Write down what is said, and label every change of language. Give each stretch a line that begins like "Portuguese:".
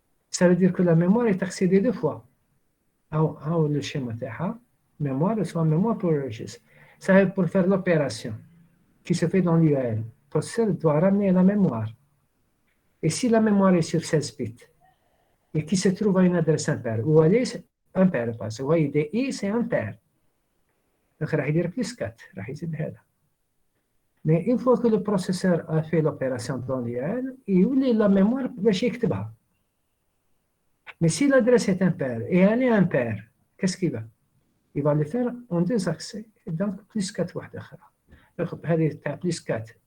French: Ça veut dire que la mémoire est accédée deux fois.
Arabic: أو
French: le schéma
Arabic: تاعها
French: mémoire soit mémoire pour le registre. Ça veut pour faire l'opération qui se fait dans l'URL. Le processeur doit ramener la mémoire. Et si la mémoire est sur 16 bits et qui se trouve à une adresse impaire, ou elle est impaire, parce que vous voyez, DI c'est impaire. Donc,
Arabic: راح يدير plus 4, راح يزيد هذا.
French: Mais une fois que le processeur a fait l'opération dans l'URL, il oublie la mémoire
Arabic: باش يكتبها.
French: Mais si l'adresse est impaire et elle est impaire, qu'est-ce qu'il va? Il va le faire en deux accès, donc plus 4
Arabic: واحدة أخرى.
French: Donc,
Arabic: هذه تاع
French: plus 4